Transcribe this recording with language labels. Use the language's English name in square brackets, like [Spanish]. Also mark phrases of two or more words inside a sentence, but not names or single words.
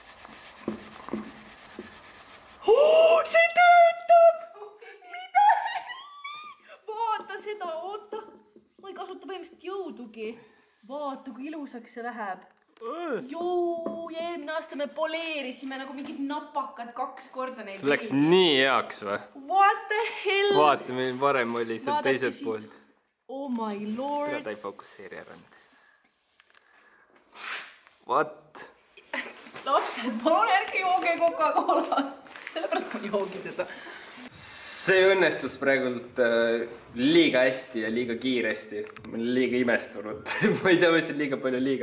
[Estonian] See töötab! Mida? Vaata seda, oota. Ma ei kasuta põhimõtteliselt jõudugi. Vaata, kui ilusaks see läheb. Joo, eelmine aasta me poleerisime nagu mingid napakad 2 korda neid. See läks nii heaks või? [English] What the hell? [Estonian] Vaata, meil varem oli seal teiselt poolt. [English] Oh my lord. [Estonian] Ta ei fokusseeri ära nüüd. [English] What? [Estonian] Lapsed, palun ärge jooge Coca-Colat. Sellepärast ma joogi seda. See õnnestus praegult liiga hästi ja liiga kiiresti. Ma olen liiga imestunud. Ma ei tea, mis on liiga palju liiga.